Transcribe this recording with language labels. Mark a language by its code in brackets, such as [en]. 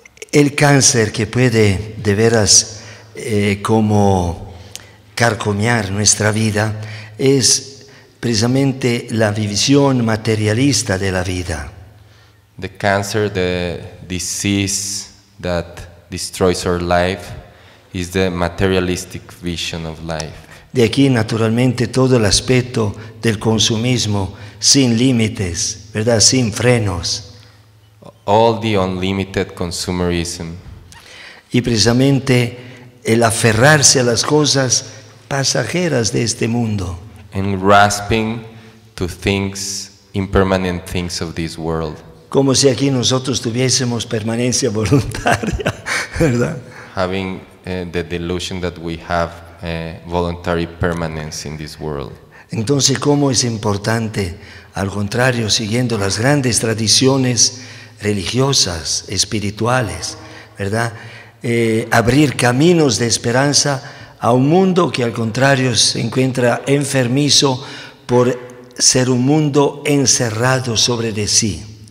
[es] El cáncer que puede de veras como carcomiar nuestra vida es precisamente la visión materialista de la vida. [en] The cancer, the disease that destroys our life is the materialistic vision of life. [es] De aquí naturalmente todo el aspecto del consumismo sin límites, ¿verdad? Sin frenos. [en] All the unlimited consumerism. [es] Y precisamente el aferrarse a las cosas pasajeras de este mundo. [en] And grasping to things, impermanent things of this world. [es] Como si aquí nosotros tuviésemos permanencia voluntaria, ¿verdad? [en] Having the delusion that we have voluntary permanence in this world. [es] Entonces, ¿cómo es importante, al contrario, siguiendo las grandes tradiciones religiosas, espirituales, ¿verdad? Abrir caminos de esperanza a un mundo que al contrario se encuentra enfermizo por ser un mundo encerrado sobre de sí.